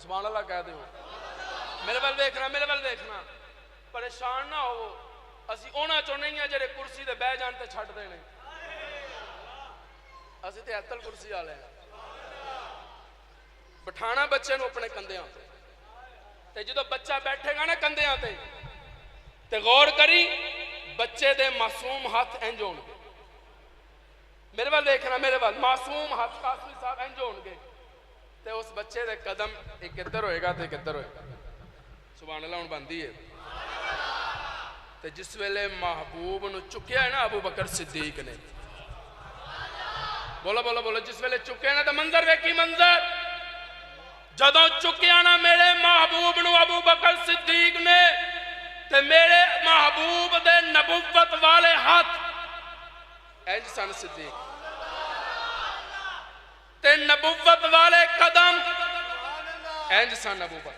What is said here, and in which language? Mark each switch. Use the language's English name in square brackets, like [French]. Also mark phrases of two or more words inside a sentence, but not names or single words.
[Arabic] سبحان اللہ [Punjabi] کہہ دے ہو. میرے ول دیکھنا, میرے ول دیکھنا, پریشان نہ ہو. اسی اونا چو نہیں ہیں جڑے کرسی دے بہ جان تے چھڈ دے نہیں, اسی تے ایتل کرسی والے ہیں. بٹھانا بچے نو اپنے کندیاں تے جدو بچہ بیٹھے گا نا کندیاں تے غور کری بچے دے معصوم ہاتھ انج ہون گے. میرے وال دیکھنا, میرے وال معصوم ہاتھ قاسمی صاحب انج ہون گے, تے اس بچے دے قدم ایک ادھر ہوئے گا تے ایک ادھر ہوئے گا. [Arabic] سبحان اللہ [Punjabi] ہن بندی ہے. تے جس ویلے محبوب نو چکیا ہے نا ابو بکر صدیق نے, بولو بولو بولو, جس ویلے چکیا نا تے منظر ویکھی منظر, جدوں چکیا نا میرے محبوب نو ابو بکر صدیق نے, تے میرے محبوب دے نبوت والے ہاتھ انج سن صدیق, تے نبوت والے قدم انج سن ابو بکر.